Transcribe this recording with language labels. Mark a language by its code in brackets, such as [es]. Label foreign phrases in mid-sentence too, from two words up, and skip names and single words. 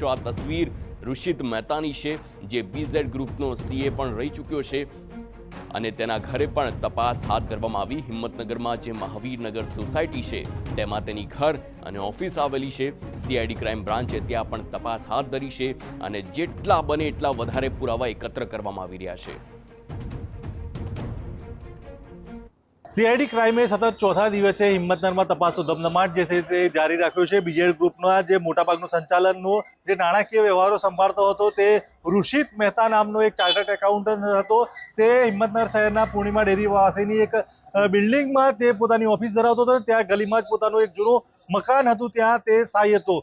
[gu] આ તસવીર ઋષિત મહેતાની છે, જે બીઝેડ ગ્રુપનો સીએ પણ રહી ચૂક્યો છે અને તેના ઘરે પણ તપાસ હાથ ધરવામાં આવી। હિંમતનગરમાં જે મહાવીરનગર સોસાયટી છે તેમાં તેની ઘર અને ઓફિસ આવેલી છે। સીઆઈડી ક્રાઇમ બ્રાન્ચે ત્યાં પણ તપાસ હાથ ધરી છે અને જેટલા બને એટલા વધારે પુરાવા એકત્ર કરવામાં આવી રહ્યા છે। સીઆઈડી ક્રાઇમે સતત ચોથા દિવસે हिम्मतनगરમાં તપાસનો ધમધમાટ જે છે તે જારી રાખ્યો છે। બીજેડ ગ્રુપના જે મોટાભાગનું સંચાલનનો જે નાણાકીય વ્યવહારો સંભાળતો હતો તે ઋષિત મહેતા નામનો એક ચાર્ટર્ડ એકાઉન્ટન્ટ હતો। તે હિંમતનગર શહેરના પૂર્ણિમા ડેરી પાસેની એક બિલ્ડિંગમાં તે પોતાની ઓફિસ ધરાવતો હતો। ત્યાં ગલીમાં જ પોતાનું એક જૂનું મકાન હતું, ત્યાં તે સ્થાયી હતો।